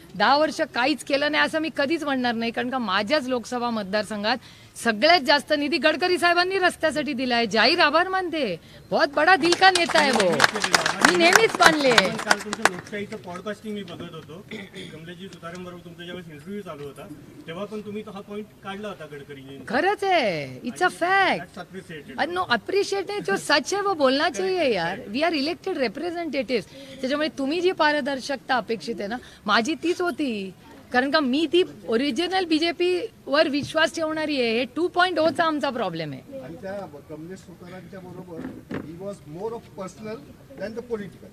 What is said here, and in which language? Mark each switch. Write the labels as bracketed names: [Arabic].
[Marathi] 10 वर्ष काहीच केलं नाही असं मी कधीच म्हणणार नाही. कारण का माझ्याच लोकसभा मतदारसंघात सगळ्यात जास्त निधी गडकरी साहेबांनी रस्त्यासाठी दिला आहे. जाहीर आभार मानते. [Hindi] बहुत बडा दिल का नेता आहे वो. [Marathi] मी नेहमीच मानले. काल तुमच्या लोकशाहीचं पॉडकास्टिंग मी बघत होतो. कमलेशजी सुतारांबरोबर तुमचा ज्यावेळेस इंटरव्ह्यू चालू होता तेव्हा पण तुम्ही हा पॉईंट काढला होता गडकरीने. खरंच आहे. [English] It's a fact. [Hindi] No appreciate नाही, जो सच है वो बोलना चाहिए यार. [English] We are elected representative. [Marathi] त्याच्यामुळे तुम्ही जी पारदर्शकता अपेक्षित आहे ना, माझी तीच होती. कारण का मी ती ओरिजिनल बीजेपी वर विश्वास ठेवणारी आहे. हे 2.0चा आमचा प्रॉब्लेम आहे. आणि त्या कमलेश सुतारांच्या बरोबर [English] He was more of personal than the political.